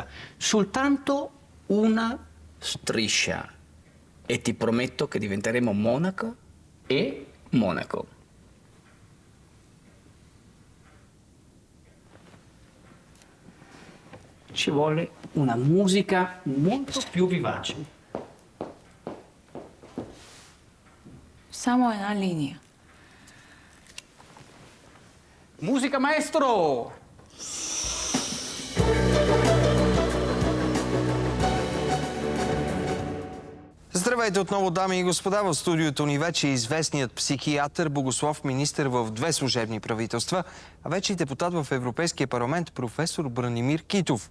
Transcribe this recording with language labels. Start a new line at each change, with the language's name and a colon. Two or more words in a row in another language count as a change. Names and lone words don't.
Italian: Soltanto una striscia e ti prometto che diventeremo Monaco e Monaco. Ci vuole una musica molto più vivace.
Bulgarian: Само една линия.
Italian: Musica maestro!
Bulgarian: Здравейте отново, дами и господа. В студиото ни вече е известният психиатър, богослов, министър в 2 служебни правителства, а вече и депутат в Европейския парламент, професор Бранимир Китов.